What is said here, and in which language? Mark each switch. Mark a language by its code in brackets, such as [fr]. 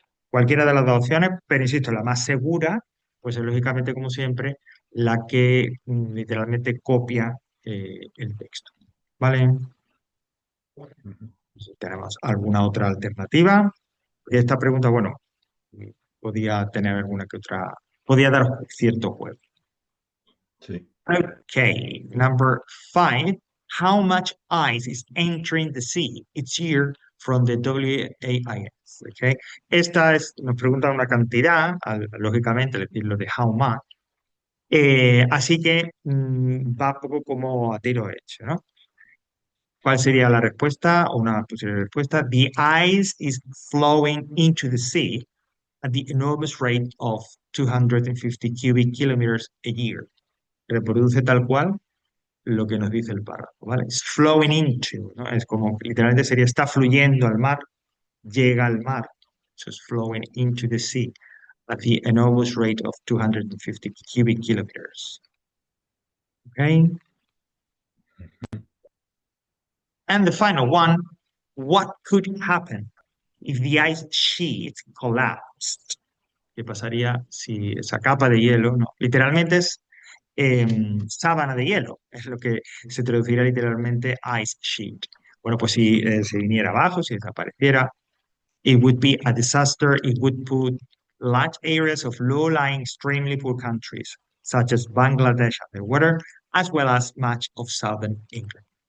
[es] Cualquiera de las dos opciones, pero insisto, la más segura, pues es lógicamente, como siempre, la que literalmente copia el texto, ¿vale? Ujú. Si tenemos alguna otra alternativa. Y esta pregunta, bueno, podía tener alguna que otra, podía dar cierto juego. Sí. [en] Okay, number 5. how much ice is entering the sea each year from the WAIS. Okay. [es] Esta es, nos pregunta una cantidad, lógicamente, decir lo de how much. Así que va un poco como a tiro hecho, ¿no? ¿Cuál sería la respuesta o una posible respuesta? [en] The ice is flowing into the sea at the enormous rate of 250 cubic kilometers a year. [es] Reproduce tal cual lo que nos dice el párrafo, ¿vale? [en] It's flowing into, [es] ¿no? Es como, literalmente sería, está fluyendo al mar, llega al mar. [en] So it's flowing into the sea at the enormous rate of 250 cubic kilometers. Okay? And the final one, what could happen if the ice sheet collapsed? [es] ¿Qué pasaría si esa capa de hielo, no? Literalmente es sábana de hielo, es lo que se traduciría literalmente ice sheet. Bueno, pues si se viniera abajo, si desapareciera, [en] it would be a disaster. It would put large areas of low-lying, extremely poor countries, such as Bangladesh, underwater, as well as much of southern England.